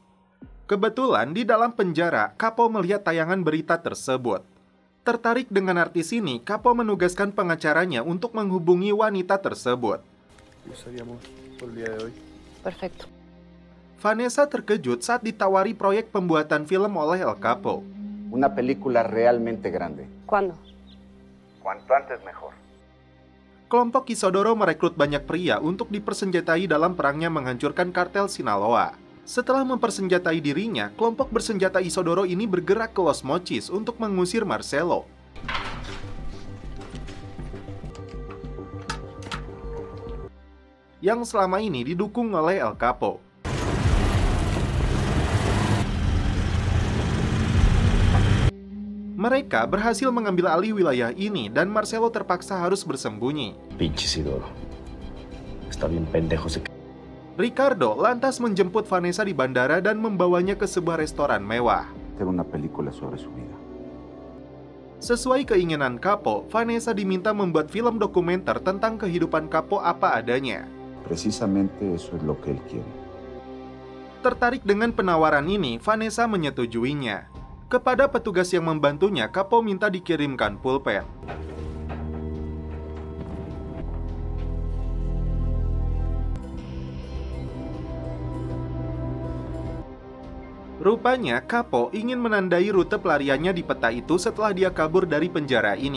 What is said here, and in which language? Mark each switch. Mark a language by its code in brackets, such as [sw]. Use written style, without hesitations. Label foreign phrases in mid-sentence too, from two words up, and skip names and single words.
[id] Kebetulan di dalam penjara, Capo melihat tayangan berita tersebut. Tertarik dengan artis ini, Capo menugaskan pengacaranya untuk menghubungi wanita tersebut. [es] Perfecto. [id] Vanessa terkejut saat ditawari proyek pembuatan film oleh El Capo. [es] Una película realmente grande. ¿Cuándo? Cuanto antes mejor. [id] Kelompok Isodoro merekrut banyak pria untuk dipersenjatai dalam perangnya menghancurkan kartel Sinaloa. Setelah mempersenjatai dirinya, kelompok bersenjata Isodoro ini bergerak ke Los Mochis untuk mengusir Marcelo. Yang selama ini didukung oleh El Capo. Mereka berhasil mengambil alih wilayah ini dan Marcelo terpaksa harus bersembunyi. [es] Pinche Isidoro. Está bien pendejo se... [id] Ricardo lantas menjemput Vanessa di bandara dan membawanya ke sebuah restoran mewah. [es] Tengo una película sobre su vida. [id] Sesuai keinginan Capo, Vanessa diminta membuat film dokumenter tentang kehidupan Capo apa adanya. [es] Precisamente eso es lo que él quiere. [id] Tertarik dengan penawaran ini, Vanessa menyetujuinya. Kepada petugas yang membantunya, Capo minta dikirimkan pulpen. Rupanya, Capo ingin menandai rute pelariannya di peta itu setelah dia kabur dari penjara ini.